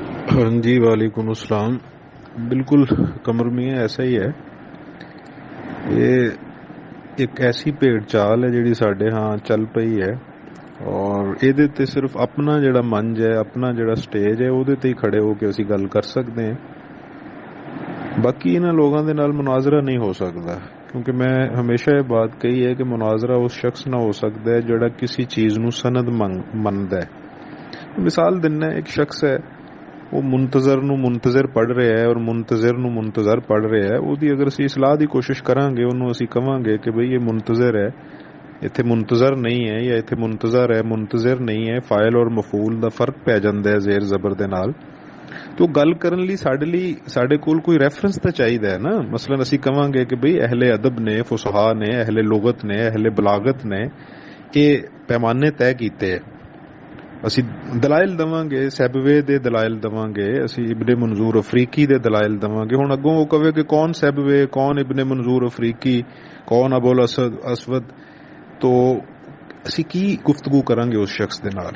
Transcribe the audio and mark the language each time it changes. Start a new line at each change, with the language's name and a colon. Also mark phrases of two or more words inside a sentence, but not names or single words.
Urdu: ہاں جی،
Arabic: وعلیکم السلام۔
Urdu: بالکل کمر میاں ایسا ہی ہے۔ یہ ایک ایسی بھیڑ چال ہے
Punjabi: جیڑی ساڈے ہاں چل پئی ہے،
Urdu: اور یہ تے صرف اپنا جڑا منج ہے، اپنا جڑا سٹیج ہے، وہ ہی کھڑے ہو کے اسی گل کر سکتے ہیں۔
Punjabi: باقی انہاں لوگاں دے نال
Urdu: مناظرہ نہیں ہو سکتا، کیونکہ میں ہمیشہ یہ بات کہی ہے کہ مناظرہ اس شخص نہ ہو سکتا ہے جڑا کسی چیز نو سند مندا ہے۔
Punjabi: مثال دینا، ایک شخص ہے، وہ منتظر نو منتظر پڑھ رہا ہے اور منتظر نو منتظر پڑھ رہا ہے، وہ دی اگر اسی اصلاح دی کوشش کریں گے، انہوں اسی کہاں گے کہ بھئی یہ منتظر ہے، ایتھے منتظر نہیں ہے، یا ایتھے منتظر ہے منتظر نہیں ہے، فاعل اور مفعول دا فرق پہ جاندا ہے زیر زبر دے نال۔ تو گل کرن لی ساڈے کول کوئی ریفرنس تے چاہیدا ہے نا۔ مثلا اسی کہاں گے کہ بھئی اہل ادب نے، فصحاء نے، اہل لغت نے، اہل بلاغت نے یہ پیمانے طے کیتے ہیں، اسی دلائل دواں گے، سیبوے دے دلائل دواں گے، اسی ابن منظور افریقی دے دلائل دواں گے۔ ہن اگوں وہ کہے کہ کون سیبوے، کون ابن منظور افریقی، کون ابو الاسود، تو اسی کی گفتگو کریں گے اس شخص دے نال؟